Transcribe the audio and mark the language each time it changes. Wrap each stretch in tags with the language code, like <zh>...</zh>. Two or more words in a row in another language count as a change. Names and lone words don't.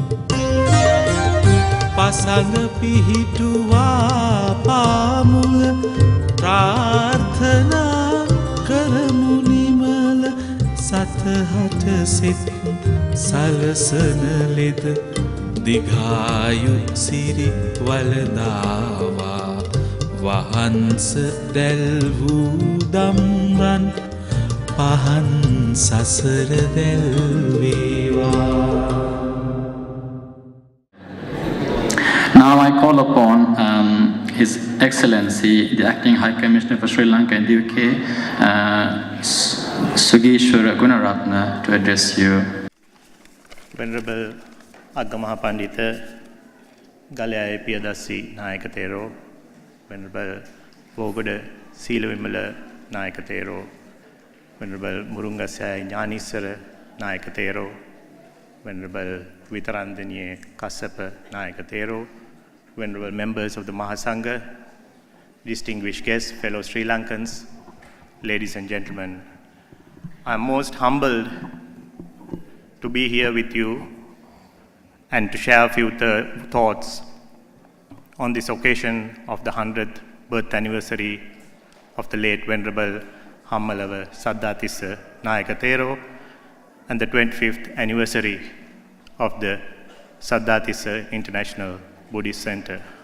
<si>පසඟ පිහිටුවා පාමුල ප්‍රාර්ථනා කරමු නිමල සතහට සිත් සලසන ලෙද දිගායු සිරි වලදාවා වහන්ස දැල් වූ දම්රන් පහන් සසර දැල් වේවා.</si> <en>Now I call upon His Excellency, the Acting High Commissioner for Sri Lanka and the UK, Sugishwara Gunaratna, to address you. Venerable Agamaha Pandita Galaya Piyadasi Nayakatero, Venerable Vogoda Silavimala Nayakatero, Venerable Murungasaya Jnanisara Nayakatero, Venerable Vitarandanye Kassapa Nayakatero, Venerable members of the Mahasangha, distinguished guests, fellow Sri Lankans, ladies and gentlemen, I am most humbled to be here with you and to share a few thoughts on this occasion of the 100th birth anniversary of the late Venerable Hammalava Saddatissa Nayakatero and the 25th anniversary of the Saddatissa International Buddhist Center.</en>